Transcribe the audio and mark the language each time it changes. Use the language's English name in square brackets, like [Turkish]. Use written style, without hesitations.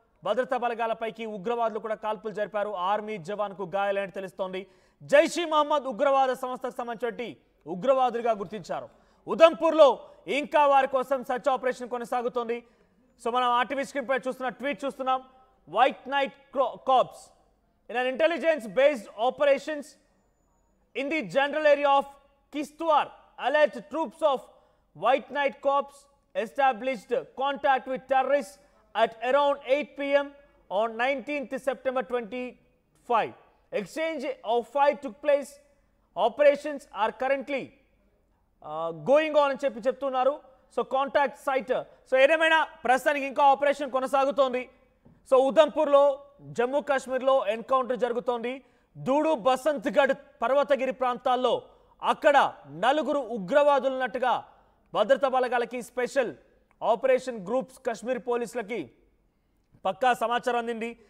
[Telugu] భద్రతా బలగాలపైకి ఉగ్రవాదులు కూడా కాల్పులు జరిపారు. ఆర్మీ జవాన్కు గాయాలని తెలుస్తోంది. జైషీ మహమ్మద్ ఉగ్రవాద సంస్థకు సంబంధించి ఉగ్రవాదులుగా గుర్తించారు. ఉదంపూర్లో ఇంకా వారి కోసం సర్చ్ ఆపరేషన్ కొనసాగుతోంది. సో మనం ఆర్టీవీ స్క్రీన్ పై చూస్తున్న ట్వీట్ చూస్తున్నాం. [English] White Night Corps in an intelligence-based operations in the general area of Kishtwar, allied troops of White Night Corps established contact with terrorists at around 8 p.m. on 19th September 25. Exchange of fire took place. Operations are currently going on [Telugu] అని చెప్తున్నారు. So contact site, so ఏదేమైనా ప్రస్తుతానికి ఇంకా operation కొనసాగుతోంది. So ఉదంపూర్లో Jammu కాశ్మీర్లో encounter జరుగుతోంది. దూడు బసంత్గఢ్ పర్వతగిరి ప్రాంతాల్లో అక్కడ నలుగురు ఉగ్రవాదులు ఉన్నట్టుగా భద్రతా బలగాలకి, స్పెషల్ ఆపరేషన్ గ్రూప్స్, కశ్మీర్ పోలీసులకి పక్కా సమాచారం అందింది.